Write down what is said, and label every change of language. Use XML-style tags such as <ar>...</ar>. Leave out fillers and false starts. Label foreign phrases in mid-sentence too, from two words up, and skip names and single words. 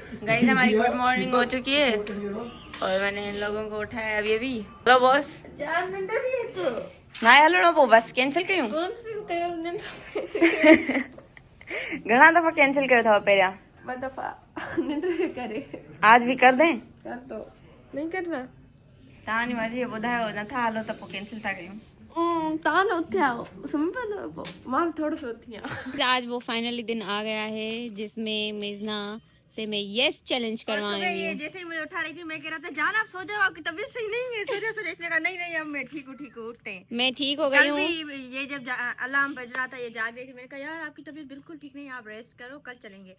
<hi>गाइस हमारी</hi> <en>good morning</en> <hi>हो चुकी है और मैंने इन लोगों को उठाया अभी अभी।</hi> <en>hello boss.</en> <hi>4 मिनट दिए तो</hi> <sd>ना हेलो वो बस कैंसिल कयूं घणा दफ़ा कैंसिल कयो अथव पहिरियां? ॿ दफ़ा निंड करे</sd> <hi>आज भी कर दें? कर दो नहीं करना</hi> <sd>तव्हांजी मर्ज़ी ॿुधायो नथा हलो त पोइ कैंसिल था कयूं। तव्हां न उथिया सुम्ही पवंदव पोइ मां बि थोरो सो उथी आहियां।</sd> <hi>आज वो फाइनली दिन आ गया है जिसमें मेज़ना से मैं</hi> <en>yes challenge</en> <hi>करवाने ये जैसे ही मुझे उठा रही थी मैं कह रहा था जान आप सो जाओ आपकी तबीयत सही नहीं है सूर्य से इसने कहा नहीं नहीं अब मैं ठीक हूँ उठते हैं। मैं ठीक हो गई हूँ। ये जब अलार्म बज रहा था ये जाग रही थी मैंने कहा यार आपकी तबीयत बिल्कुल ठीक नहीं है आप रेस्ट करो कल चलेंगे।</hi>